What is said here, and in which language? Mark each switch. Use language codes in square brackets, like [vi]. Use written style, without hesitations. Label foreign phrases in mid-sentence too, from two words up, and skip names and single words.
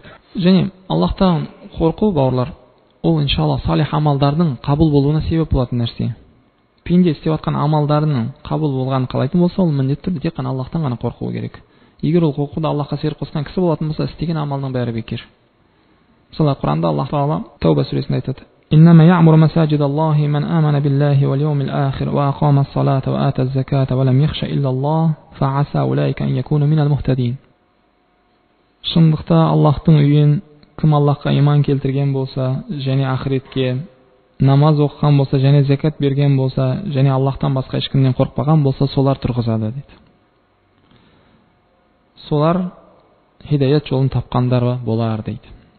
[kk] Және Аллахтан қорқу, бауырлар, ол иншалла салих амалдардың қабыл болуына себеп болатын нәрсе. Пенде істеп жатқан амалдарының қабыл болғанын қалайтын болса, ол міндетті түрде тек қана Аллахтан ғана қорқуы керек. Егер ол қорқуда Аллахқа серік қосқан кісі болатын болса, істеген амалының бәрі бекер. Мысалы Құранда Аллах Тағала Тауба сүресінде айтады: [ar] إنما يعمر مساجد الله من آمن بالله واليوم الآخر وأقام الصلاة وآتى الزكاة ولم يخش إلا الله فعسى أولئك أن يكونوا من المهتدين. [kk] Шындықта Аллахтың үйін кім Аллахқа иман келтірген болса, және ақыретке намаз оқыған болса, және закат берген болса, және Аллахтан басқа ешкімнен қорықпаған болса, солар тұрғызады дейді. Солар хидаят жолын тапқандар болар дейді.